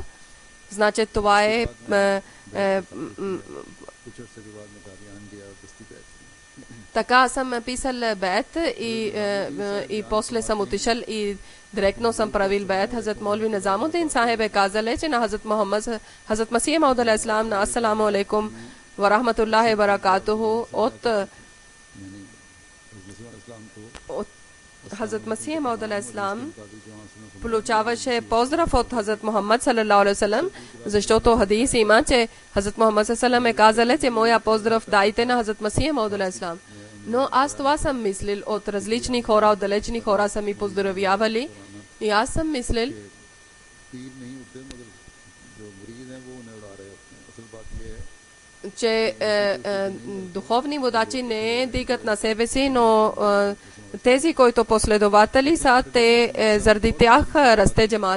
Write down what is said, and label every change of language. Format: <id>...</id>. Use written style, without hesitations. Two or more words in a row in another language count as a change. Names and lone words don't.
<bg>Значи това е така съм писал бейт и после съм отишъл и директно съм правил бейт. Хазрат Молви Низамуддин сахиб е казале, че на Хазрат Масих Мауд алейхиссалам на</bg> <ar>السلام عليكم ورحمة الله وبركاته</ar> <bg>от Хазрат Масих Мауд алейхиссалам получаваше поздрав от Хазрат Мухаммад</bg> <ar>صلى الله عليه وسلم,</ar> <bg>защото хадис има, че Хазрат Мухаммад</bg> <ar>صلى الله عليه وسلم</ar> <bg>е казале, че моя поздрав дайте на Хазрат Масих Мауд алейхиссалам. Но аз това съм мислил, от различни хора, от далечни хора са ми поздравявали и аз съм мислил, че духовни водачи не дигат на себе си, но тези, които последователи са, те заради тях расте джамат.</bg>